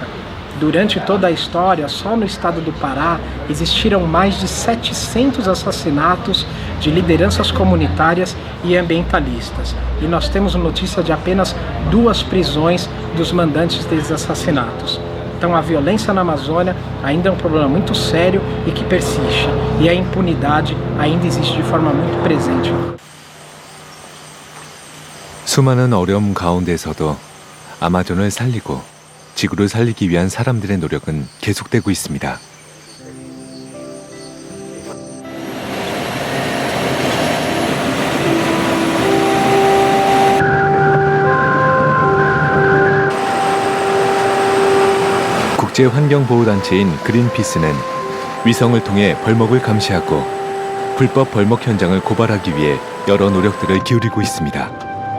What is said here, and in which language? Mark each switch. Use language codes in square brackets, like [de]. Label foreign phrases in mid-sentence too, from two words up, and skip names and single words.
[pt] Durante toda a história, só no estado do Pará, existiram mais de 700 assassinatos de lideranças comunitárias e ambientalistas. E nós temos notícia de apenas 2 prisões dos mandantes desses assassinatos. Então a violência na Amazônia ainda é um problema muito sério e que persiste. E a impunidade ainda existe de forma muito presente. [ko] 수많은 어려움 가운데서도 아마존을 살리고 지구를 살리기 위한 사람들의 노력은 계속되고 있습니다. 국제환경보호단체인 그린피스는 위성을 통해 벌목을 감시하고 불법 벌목 현장을 고발하기 위해 여러 노력들을 기울이고 있습니다.